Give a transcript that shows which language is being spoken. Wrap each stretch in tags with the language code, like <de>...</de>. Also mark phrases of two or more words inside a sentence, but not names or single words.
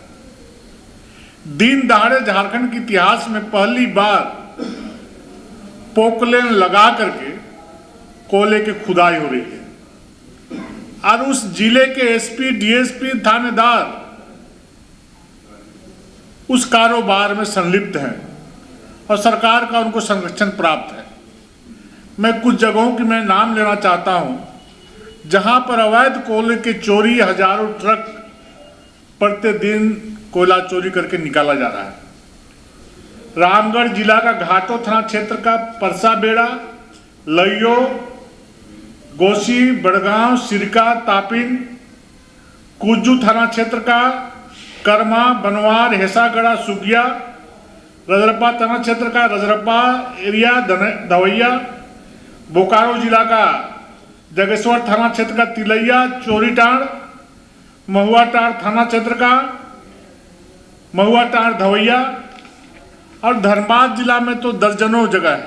<hi>दिन दहाड़े झारखंड के इतिहास में पहली बार पोकलेन लगा करके कोयले की खुदाई हो रही है, और उस जिले के एसपी, डीएसपी, थानेदार उस कारोबार में संलिप्त हैं और सरकार का उनको संरक्षण प्राप्त है। मैं कुछ जगहों की मैं नाम लेना चाहता हूं जहां पर अवैध कोयले की चोरी, हजारों ट्रक प्रतिदिन कोयला चोरी करके निकाला जा रहा है। रामगढ़ जिला का घाटो थाना क्षेत्र का परसा बेड़ा, लइयो, गोसी, बड़गांव, सिरका, तापिन, कुज्जू थाना क्षेत्र का कर्मा, बनवार, हेसागढ़ा, सुगिया, रजरप्पा थाना क्षेत्र का रजरप्पा एरिया, धवैया, बोकारो जिला का जगेश्वर थाना क्षेत्र का तिलैया, चोरीटाड़, महुआटाड़ थाना क्षेत्र का महुआटाड़, धवैया, और धनबाद जिला में तो दर्जनों जगह है।</hi>